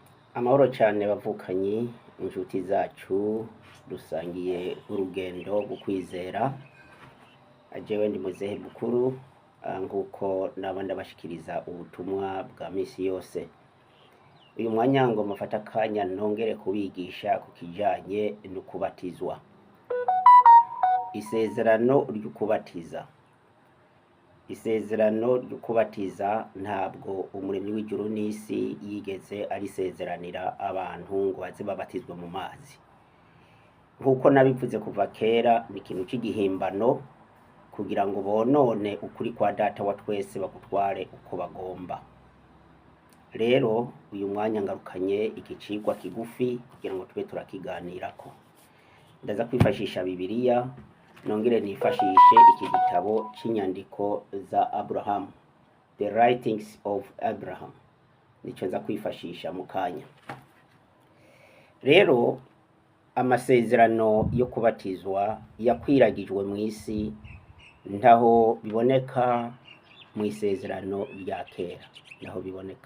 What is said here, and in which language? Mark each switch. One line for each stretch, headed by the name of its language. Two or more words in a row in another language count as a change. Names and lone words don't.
Rundi: Amahoro cyane bavukanyi inshuti zacu dusangiye urugendo rwo kwizera. Jewe ndi muzehe mukuru nkuko naba ndabashikiriza ubutumwa bwa misi yose. Uyu mwanya ngo mufata akanya nongere kubigisha ku kijanye no kubatizwa. Isezerano ryo kubatiza ntabwo umuremyi w'ijuru n'isi yigeze arisezeranira abantu ngo baze babatizwe mu mazi. Nkuko nabivuze kuva kera, ni ikintu cy'igihimbano kugira ngo bonone ukuri kwa data wa twese bagutware uko bagomba. Rero uyu mwanya ngarukanye igicigwa kigufi kugira ngo tube turakiganirako. Ndaza kwifashisha Bibiliya, nongere nifashishe iki gitabo c'inyandiko za Abraham, The Writings of Abraham, nico nza kwifashisha mu kanya. Rero amasezerano yo kubatizwa yakwiragijwe mu isi ntaho biboneka mu isezerano rya kera, naho biboneka.